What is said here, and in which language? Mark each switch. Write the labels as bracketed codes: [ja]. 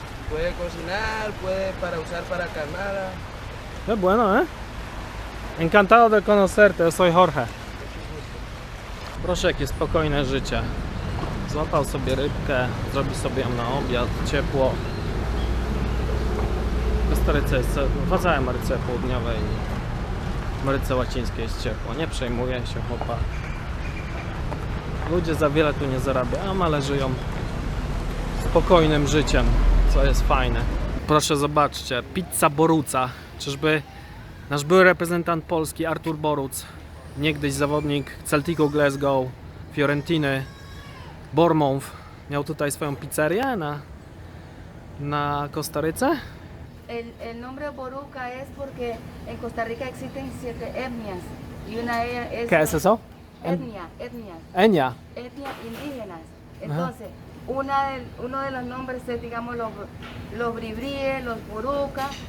[es] Puede cocinar, puede para usar para carnada. Qué bueno, Encantado de conocerte, soy Jorge. [pl] Proszę, jakie spokojne życie. Złapał sobie rybkę, zrobi sobie ją na obiad, ciepło. W Kostaryce jest, w całej Ameryce Południowej i Ameryce Łacińskiej jest ciepło. Nie przejmuje się chłopak. Ludzie za wiele tu nie zarabiają, ale żyją spokojnym życiem, co jest fajne. Proszę, zobaczcie, pizza Boruca. Czyżby nasz były reprezentant Polski Artur Boruc, niegdyś zawodnik Celticu Glasgow, Fiorentiny, Bournemouth, miał tutaj swoją pizzerię na Kostaryce? [es] El nombre Boruca es porque en Costa Rica existen 7 etnias y una de ellas es ¿Qué es eso? etnia Enia. indígenas. Entonces, uno de los nombres es, digamos, los bribríes, los boruca,